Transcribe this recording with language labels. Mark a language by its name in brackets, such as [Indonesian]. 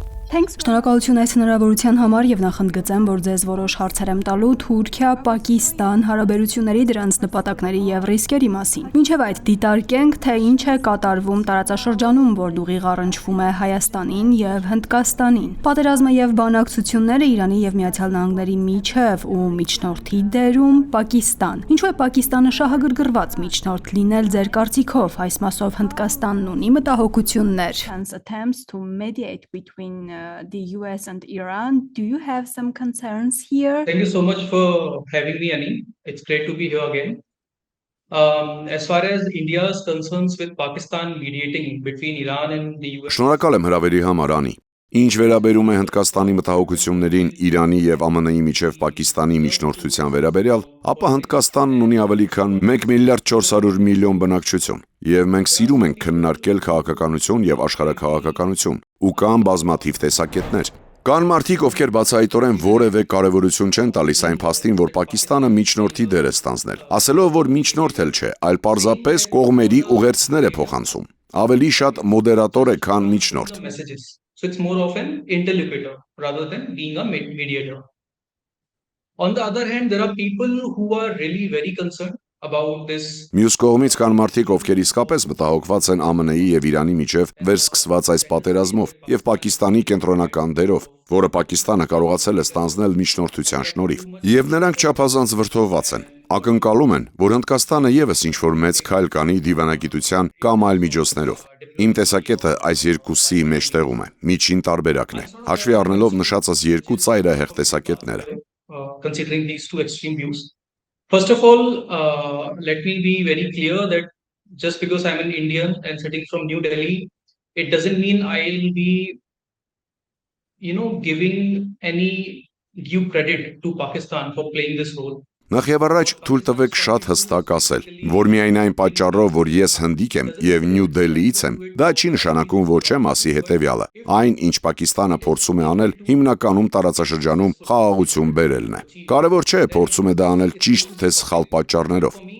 [Armenian] Շնորհակալություն այս հնարավորության համար եւ նախընդգծեմ, որ ձեզ որոշ հարցեր եմ տալու Թուրքիա-Պակիստան հարաբերությունների դրանց նպատակների եւ ռիսկերի մասին։ Մինչեւ այդ դիտարկենք, թե ինչ է կատարվում տարածաշրջանում, որ ուղիղ առնչվում է Հայաստանին եւ Հնդկաստանին։ Պատերազմը եւ բանակցությունները Իրանի եւ Միացյալ Նահանգների միջև ու միջնորդի դերում Պակիստան։ Ինչու է Պակիստանը շահագրգռված միջնորդ լինել ձեր կարծիքով։ Այս մասով Հնդկաստանն ունի մտահոգություններ։ [English] The US and Iran. Do you have some concerns here? Thank you so much for having me, Annie. It's great to be here again. As far as India's concerns with Pakistan mediating between Iran and the US. [Armenian] Շնորհակալ եմ հրավերի համար, Անի։ Ինչ վերաբերում է Հնդկաստանի մտահոգություններին Իրանի եւ ԱՄՆ-ի միջև Պակիստանի միջնորդության վերաբերյալ, ապա Հնդկաստանն ունի ավելի քան 1 միլիարդ 400 միլիոն բնակչություն, եւ մենք սիրում ենք քննարկել քաղաքականություն եւ աշխարհաքաղաքականություն, ու կան բազմաթիվ տեսակետներ։ Կան մարդիկ, ովքեր բացահայտորեն որևէ կարևորություն չեն տալիս այն փաստին, որ Պակիստանը միջնորդի դեր է ստանձնել, ասելով, որ միջնորդ էլ չէ, այլ պարզապես կողմերի ուղերձներ է փոխանցում։ Ավելի շատ մոդերատոր է, քան միջնորդ։ [English] So it's more of an interlocutor rather than being a mediator. On the other hand, there are people who are really very concerned about this. [Armenian] Մյուս կողմից կան մարդիկ, ովքեր իսկապես մտահոգված են ԱՄՆ-ի եւ Իրանի միջև վերսկսված այս պատերազմով եւ Պակիստանի կենտրոնական դերով, որը Պակիստանը կարողացել է ստանձնել միջնորդության շնորհիվ։ Եվ նրանք չափազանց վրդովված են։ Ակնկալում են, որ Հնդկաստանը եւս ինչ-որ մեծ քայլ կանի դիվանագիտության կամ այլ միջոցներով։ Իմ տեսակետը այս երկուսի մեջտեղում է, միջին տարբերակն է, հաշվի առնելով նշածած երկու ծայրահեղ տեսակետները։ [English] Considering these two extreme views. First of all, let me be very clear that just because I'm an Indian and sitting from New Delhi, it doesn't mean I'll be, giving any due credit to Pakistan for playing this role. [Armenian] Նախ եւ առաջ թույլ տվեք շատ հստակ ասել, որ միայն այն պատճառով, որ ես հնդիկ եմ եւ Նյու Դելիից եմ, դա չի նշանակում, որ չեմ ասի հետեւյալը։ Այն, ինչ Պակիստանը փորձում է անել, հիմնականում տարածաշրջանում խաղաղություն բերելն է։ Կարևոր չէ փորձում է դա անել ճիշտ թե սխալ պատճառներով,